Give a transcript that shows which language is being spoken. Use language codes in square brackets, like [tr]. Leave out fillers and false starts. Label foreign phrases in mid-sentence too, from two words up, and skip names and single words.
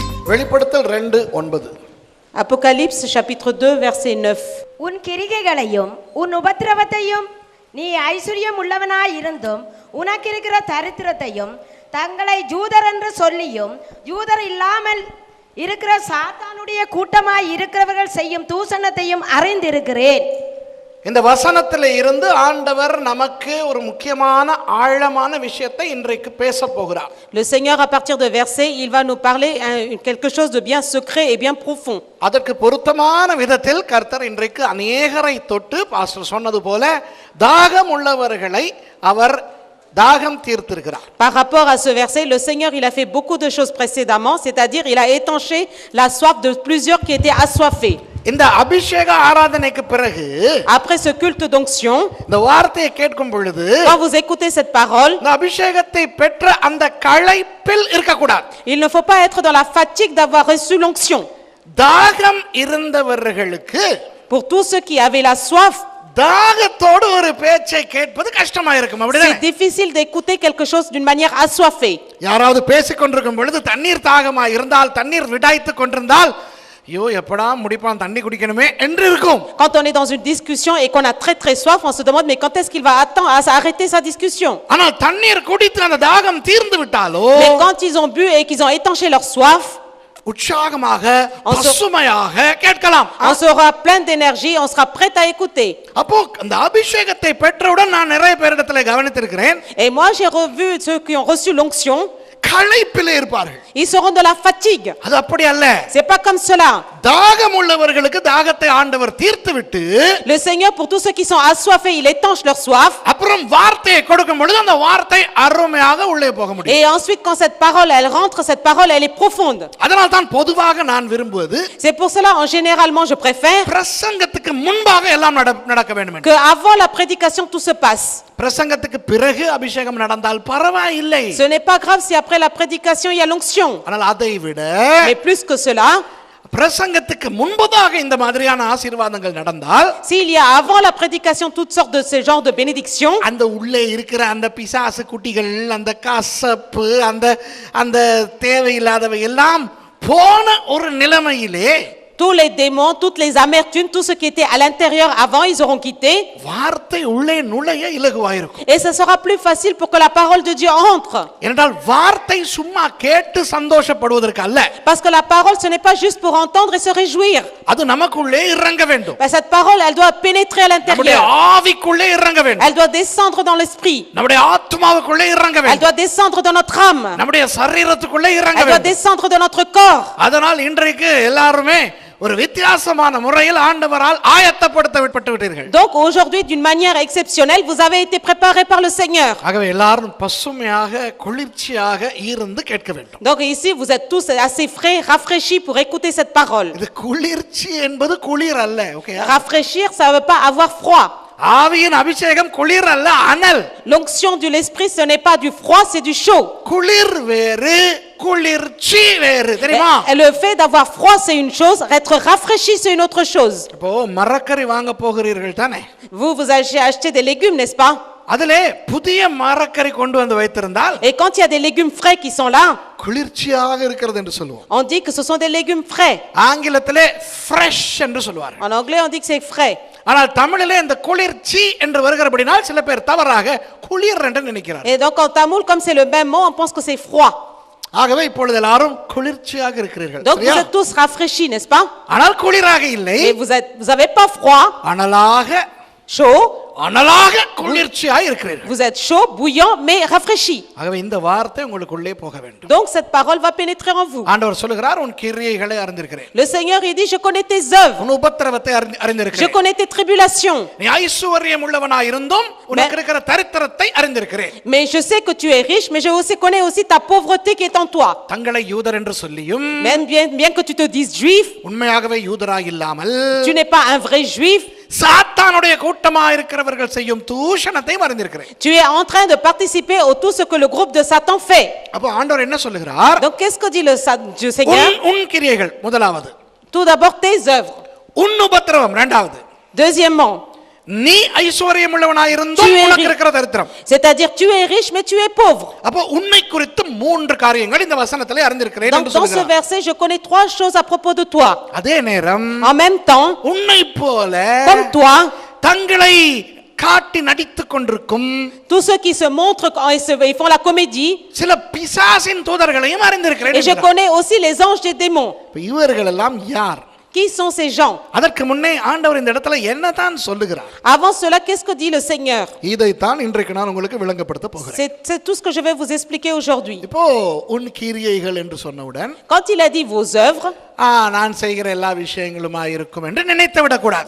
[ta] வெளிப்படுத்தல் 2:9. [fr] Apocalypse chapitre 2 verset 9. [ta] உன் கிரிகைகளையும் உன் உபத்திரவத்தையும் நீ ஐஸ்வர்யம் உள்ளவனாய் இருந்தும் உனக்கு இருக்கிற தரித்திரத்தையும் தங்களை ஜூதர் என்று சொல்லியும் ஜூதர் இல்லாமல் இருக்கிற சாத்தானுடைய கூட்டமாய் இருக்கிறவர்கள் செய்யும் தூஷணத்தையும் அறிந்திருக்கிறேன். இந்த வசனத்தில் இருந்து ஆண்டவர் நமக்கு ஒரு முக்கியமான ஆழமான விஷயத்தை இன்றைக்கு பேச போகிறார். [fr] Le Seigneur à partir de versets, il va nous parler quelque chose de bien secret et bien profond. [ta] அதற்கு பொருத்தமான விதத்தில் கர்த்தர் இன்றைக்கு அநேகரை தொட்டு பாஸ்டர் சொன்னது போல தாகம் உள்ளவர்களை அவர் தாகம் தீர்த்திருக்கிறார். [fr] Par rapport à ce verset, le Seigneur il a fait beaucoup de choses précédemment, c'est-à-dire il a étanché la soif de plusieurs qui étaient assoiffés. [ta] இந்த அபிஷேக ஆராதனைக்கு பிறகு [fr] Après ce culte d'onction, [ta] இந்த வார்த்தையை கேட்கும் பொழுது [fr] quand vous écoutez cette parole, [ta] இந்த அபிஷேகத்தை பெற்ற அந்த களைப்பில் இருக்கக்கூடாது. [fr] il ne faut pas être dans la fatigue d'avoir reçu l'onction. [ta] தாகம் இருந்தவர்களுக்கு [fr] Pour tous ceux qui avaient la soif, [ta] தாகத்தோடு ஒரு பேச்சை கேட்பது கஷ்டமா இருக்கும். [fr] c'est [ta] அப்படிதானே? [fr] difficile d'écouter quelque chose d'une manière assoiffée. [ta] யாராவது பேசிக் கொண்டிருக்கும் பொழுது தண்ணீர் தாகமா இருந்தால், தண்ணீர் விடாய்த்து கொண்டிருந்தால், ஐயோ எப்படா முடிப்பான் தண்ணி குடிக்கணுமே என்று இருக்கும். [fr] Quand on est dans une discussion et qu'on a très soif, on se demande mais quand est-ce qu'il va attendre à arrêter sa discussion. [ta] ஆனால் தண்ணீர் குடித்து அந்த தாகம் தீர்ந்து விட்டாலோ, [fr] Mais quand ils ont bu et qu'ils ont étanché leur soif, [ta] உற்சாகமாக பசுமையாக கேட்கலாம். [fr] on sera plein d'énergie, on sera prêt à écouter. [ta] அப்போ அந்த அபிஷேகத்தை பெற்றவுடன் நான் நிறைய பேரிடத்தில் கவனித்திருக்கிறேன், [fr] Et moi j'ai revu ceux qui ont reçu l'onction, [ta] களைப்பிலே இருப்பார்கள். [fr] ils seront de la fatigue. [ta] அது அப்படி அல்ல. [fr] C'est pas comme cela. [ta] தாகம் உள்ளவர்களுக்கு தாகத்தை ஆண்டவர் தீர்த்து விட்டு, [fr] Le Seigneur pour tous ceux qui sont assoiffés, il étanche leur soif. [ta] அப்புறம் வார்த்தையை கொடுக்கும் பொழுது அந்த வார்த்தை அருமையாக உள்ளே போக முடியும். [fr] Et ensuite quand cette parole elle rentre, cette parole elle est profonde. [ta] அதனால தான் பொதுவாக நான் விரும்புவது, [fr] C'est pour cela généralement je préfère [ta] பிரசங்கத்துக்கு முன்பாக எல்லாம் நடக்க வேண்டும் என்று. [fr] que avant la prédication tout se passe. [ta] பிரசங்கத்துக்கு பிறகு அபிஷேகம் நடந்தால் பரவாயில்லை. [fr] Ce n'est pas grave si après la prédication il y a l'onction. [ta] ஆனால் அதை விட [fr] Mais plus que cela, [ta] பிரசங்கத்துக்கு முன்பதாக இந்த மாதிரியான ஆசீர்வாதங்கள் நடந்தால், [fr] s'il y a avant la prédication toutes sortes de ce genre de bénédictions, [ta] அந்த உள்ளே இருக்கிற அந்த பிசாசு குட்டிகள், அந்த கசப்பு, அந்த அந்த தேவையில்லாதவை எல்லாம் போன ஒரு நிலைமையிலே [fr] tous les démons, toutes les amertumes, tout ce qui était à l'intérieur avant, ils auront quitté. [ta] வார்த்தை உள்ளே நுழைய இலகுவாயிருக்கும். [fr] Et ce sera plus facile pour que la parole de Dieu entre. [ta] ஏனென்றால் வார்த்தை சும்மா கேட்டு சந்தோஷப்படுவதற்கு அல்ல, [fr] Parce que la parole, ce n'est pas juste pour entendre et se réjouir. [ta] அது நமக்குள்ளே இறங்க வேண்டும். [fr] Ben, cette parole, elle doit pénétrer à [ta] நம்முடைய [fr] l'intérieur. [ta] ஆவிக்குள்ளே இறங்க வேண்டும். [fr] Elle doit descendre dans l'esprit. [ta] நம்முடைய ஆத்மாவுக்குள்ளே இறங்க [fr] Elle [ta] வேண்டும். [fr] doit descendre dans notre âme. [ta] நம்முடைய சரீரத்துக்குள்ளே இறங்க [fr] Elle doit [ta] வேண்டும். [fr] descendre dans notre corps. [ta] அதனால் இன்றைக்கு எல்லாருமே ஒரு வித்தியாசமான முறையில் ஆண்டவரால் ஆயத்தப்படுத்தப்பட்டு விட்டீர்கள். [fr] Donc aujourd'hui, d'une manière exceptionnelle, vous avez été préparés par le Seigneur. [ta] ஆகவே எல்லாரும் பசுமையாக குளிர்ச்சியாக இருந்து கேட்க வேண்டும். [fr] Donc ici, vous êtes tous assez frais, rafraîchis pour écouter cette parole. [ta] இது குளிர்ச்சி என்பது குளிர் அல்ல, ஓகே? [fr] Rafraîchir, ça ne veut pas avoir froid. [ta] ஆவியின் அபிஷேகம் குளிர் அல்ல, அனல். [fr] L'onction de l'esprit, ce n'est pas du froid, c'est du chaud. [ta] குளிர் வேறு, குளிர்ச்சி வேறு, தெரியுமா? [fr] Et le fait d'avoir froid, c'est une chose, être rafraîchi, c'est une autre chose. [ta] இப்போ மரக்கறி வாங்க போகிறீர்கள் தானே? [fr] Vous allez acheter des légumes, n'est-ce pas? [ta] அதிலே புதிய மரக்கறி கொண்டு வந்து வைத்திருந்தால், [fr] Et quand il y a des légumes frais qui sont là, [ta] குளிர்ச்சியாக இருக்கிறது என்று சொல்லுவோம். [fr] on dit que ce sont des légumes frais. [ta] ஆங்கிலத்திலே ஃப்ரெஷ் என்று சொல்வார்கள். [fr] En anglais, on dit que c'est frais. [ta] ஆனால் தமிழிலே இந்த குளிர்ச்சி என்று வருகிறபடினால் சில பேர் தவறாக குளிர் என்று நினைக்கிறார். [fr] Et donc en tamoul, comme c'est le même mot, on pense que c'est froid. [ta] ஆகவே இப்பொழுது எல்லாரும் குளிர்ச்சியாக இருக்கிறீர்கள். [fr] Donc vous êtes tous rafraîchis, n'est-ce pas? [ta] ஆனால் குளிராக இல்லை, [fr] Mais vous avez pas froid, [ta] அனலாக [fr] chaud. [ta] அனலாக குளிர்ச்சியாக இருக்கிறீர்கள். [fr] Vous êtes chaud, bouillant, mais rafraîchi. [ta] ஆகவே இந்த வார்த்தை உங்களுக்குள்ளே போக வேண்டும். [fr] Donc cette parole va pénétrer en vous. [ta] ஆண்டவர் சொல்லுகிறார், உன் கிரியைகளை அறிந்திருக்கிறேன். [fr] Le Seigneur il dit, je connais tes œuvres, [ta] உன் உபத்திரவத்தை [fr] je [ta] அறிந்திருக்கிறேன். [fr] connais tes tribulations, [ta] நீ ஐசுவரியம் உள்ளவனாய் இருந்தும் உனக்கு இருக்கிற தரித்திரத்தை அறிந்திருக்கிறேன். [fr] mais je sais que tu es riche, mais je connais aussi ta pauvreté qui est en toi. [ta] தங்களை யூதர் என்று சொல்லியும், [fr] Même bien que tu te dises juif, [ta] உண்மையாகவே யூதராய் இல்லாமல் [fr] tu n'es pas un vrai juif, [ta] சாத்தானுடைய கூட்டமாக இருக்கிறவர்கள் செய்யும் தூஷணத்தை அறிந்திருக்கிறேன். [fr] tu es en train de participer à tout ce que le groupe de Satan fait. [ta] அப்போ ஆண்டவர் என்ன சொல்லுகிறார்? [fr] Donc qu'est-ce que dit le Seigneur? [ta] உன் கிரியைகள் முதலாவது, [fr] Tout d'abord tes œuvres. [ta] உன் உபத்திரவம் இரண்டாவது, [fr] Deuxièmement, [ta] நீ ஐஸ்வர்யம் உள்ளவனாயிருந்தும் [fr] Tu es [ta] உனக்கு [fr] riche. [ta] இருக்கிற தரித்திரம். [fr] C'est-à-dire tu es riche mais tu es pauvre. [ta] அப்போ உன்னை குறித்து 3 காரியங்கள் இந்த வசனத்திலே அறிந்திருக்கிறேன் [fr] Donc [ta] என்று [fr] dans ce [ta] சொல்கிறார். [fr] verset, je connais 3 choses à propos de toi. [ta] அதே நேரம் [fr] En même temps, [ta] உன்னை போல [fr] comme toi, [ta] தங்களை காட்டி நடித்துக் கொண்டிருக்கும் [fr] tous ceux qui se montrent quand ils font la comédie, [ta] சில பிசாசின் தூதர்களையும் அறிந்திருக்கிறேன் [fr] et je [ta] என்கிறார். [fr] connais aussi les anges des démons. [ta] இப்ப இவர்கள் எல்லாம் யார்? [fr] Qui sont ces gens? [ta] அதற்கு முன்னே ஆண்டவர் இந்த இடத்துல என்னதான் சொல்லுகிறார்? [fr] Avant cela, qu'est-ce que dit le Seigneur? [ta] இதைத்தான் இன்றைக்கு நான் உங்களுக்கு விளங்கப்படுத்த போகிறேன். [fr] C'est tout ce que je vais vous expliquer aujourd'hui. [ta] இப்போ உன் கிரியைகள் என்று சொன்னவுடன் [fr] Quand il a dit vos œuvres, [ta] நான் செய்கிற எல்லா விஷயங்களுமா இருக்கும் என்று நினைத்து விடக்கூடாது.